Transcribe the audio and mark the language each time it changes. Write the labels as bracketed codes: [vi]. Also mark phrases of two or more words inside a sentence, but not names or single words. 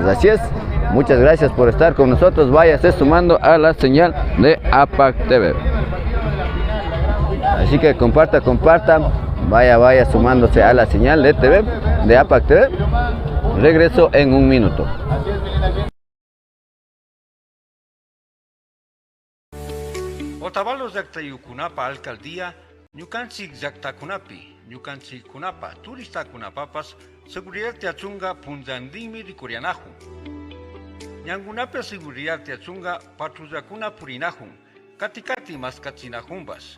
[es] Así es, muchas gracias por estar con nosotros. Váyase sumando a la señal de APAC TV. Así que comparta, vaya sumándose a la señal de TV, de APAC TV. Regreso en un minuto. [qu] Otavalos llaqtayukunapa alcaldía ñukanchik llaqtakunapi, ñukanchikkunapa turistakunapapas seguridad tiachunga punllantinmi rikurianajun. Ñankunapi seguridad tiachunga patrullakuna purinajun, kati maskachinajunpas.